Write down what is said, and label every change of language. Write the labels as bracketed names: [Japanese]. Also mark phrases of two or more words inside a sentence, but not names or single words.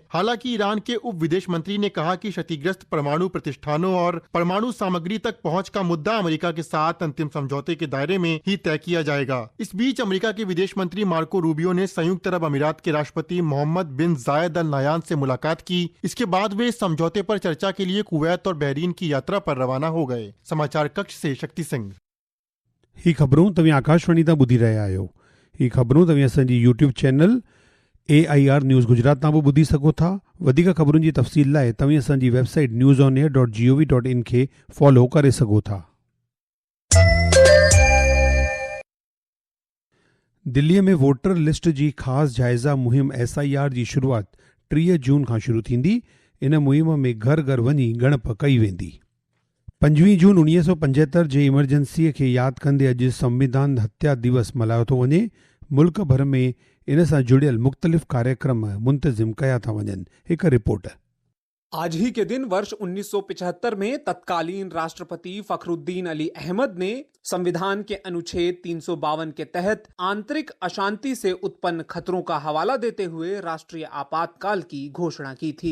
[Hindi] हालांकि ईरान के उप विदेश मंत्री ने कहा कि क्षतिग्रस्त परमाणु प्रतिष्ठानों और परमाणु सामग्री तक पहुँच का मुद्दा अमेरिका के साथ अंतिम समझौते के दायरे में ही तय किया जाएगा। इस बीच अमेरिका के विदेश मंत्री मार्को रूबियो ने संयुक्त अरब अमीरात के राष्ट्रपति मोहम्मद बिन जायद अल नायान से मुलाकात की। इसके बाद वे इस समझौते पर चर्चा के लिए कुवैत और बहरीन की यात्रा पर रवाना हो गए। समाचार कक्ष से शक्ति सिंह। [Sindhi] ही ख़बरूं तव्हां आकाशवाणी तां ॿुधी रहिया आहियो। ही ख़बरूं तव्हां असांजी यूट्यूब चैनल AIR न्यूज़ गुजरात तां बि ॿुधी सघो था। वधीक ख़बरुनि जी तफ़सील लाइ तव्हां असांजी वेबसाइट newsonair.gov.in खे फॉलो करे सघो था। दिल्लीअ में वोटर लिस्ट जी ख़ासि जाइज़ा मुहिम SIR जी शुरूआति 30 जून खां शुरू थींदी। इन मुहिम में घर घर वञी ॻणप कई वेंदी। 25 जून 1975 जे इमरजेंसीअ खे यादि कंदे अॼु संविधान हत्या दिवस मल्हायो थो वञे। मुल्क भर में इन सां जुड़ियल मुख़्तलिफ़ कार्यक्रम मुंतज़िम कया था वञनि। हिकु रिपोर्ट। [Hindi] आज ही के दिन वर्ष 1975 में तत्कालीन राष्ट्रपति फखरुद्दीन अली अहमद ने संविधान के अनुच्छेद 352 के तहत आंतरिक अशांति से उत्पन्न खतरों का हवाला देते हुए राष्ट्रीय आपातकाल की घोषणा की थी।